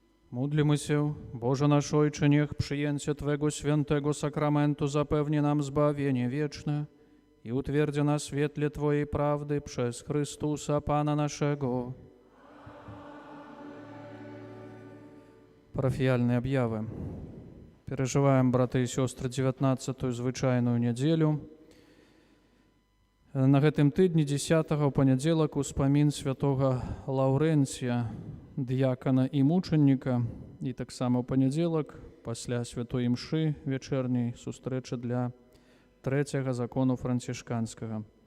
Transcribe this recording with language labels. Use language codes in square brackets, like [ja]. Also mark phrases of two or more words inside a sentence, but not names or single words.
[pl] Módlmy się, Boże nasz Ojcze, niech przyjęcie Twego świętego sakramentu zapewni nam zbawienie wieczne i utwierdzi nas w świetle Twojej prawdy przez Chrystusa Pana naszego. [be] Парафіяльныя аб'явы. Перажываем, браты і сёстры, 19-ю звычайную нядзелю. На гэтым тыдні 10-го ў панядзелак успамін святога Лаўрэнція, дыякана і мучаніка, і таксама ў панядзелак пасля святой імшы вечерняй сустрэчы для трэцяга закону францішканскага.